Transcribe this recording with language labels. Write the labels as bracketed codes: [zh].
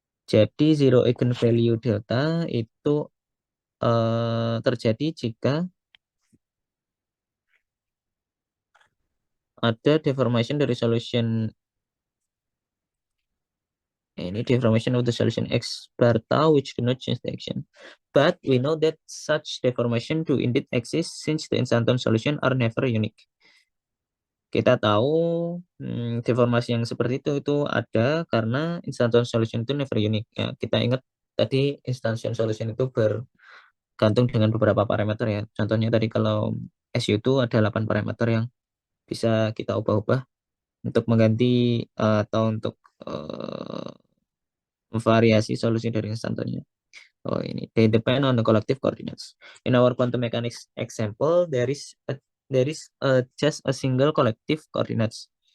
[id] Jadi zero eigenvalue delta itu terjadi jika ada deformation dari solution [en] any deformation of the solution X bar tau which do not change the action. But we know that such deformation do indeed exist since the instanton solution are never unique. [id] Kita tahu deformasi yang seperti itu ada karena instanton solution itu [en] never unique. [id] Ya, kita ingat tadi instanton solution itu bergantung dengan beberapa parameter ya. Contohnya tadi kalau SU itu ada 8 parameter yang bisa kita ubah-ubah untuk mengganti atau untuk variasi solusi dari instantonnya. Oh ini, [en] they depend on the collective coordinates. In our quantum mechanics example, there is just a single collective coordinates.